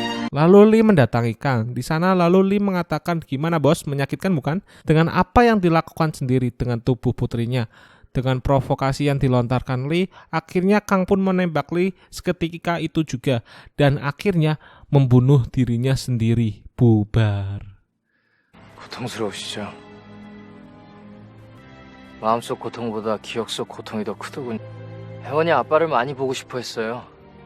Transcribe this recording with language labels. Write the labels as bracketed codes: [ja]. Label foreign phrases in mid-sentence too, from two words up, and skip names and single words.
[id] Lalu Lee mendatangi Kang. Di sana lalu Lee mengatakan, "Gimana bos, menyakitkan bukan?" Dengan apa yang dilakukan sendiri dengan tubuh putrinya. Dengan provokasi yang dilontarkan Lee, akhirnya Kang pun menembak Lee seketika itu juga. Dan akhirnya membunuh dirinya sendiri. Bubar. [ko] 고통스러우시죠? 마음속 고통보다 기억 속 고통이 더 크더군요. 혜원이 아빠를 많이 보고 싶어 했어요.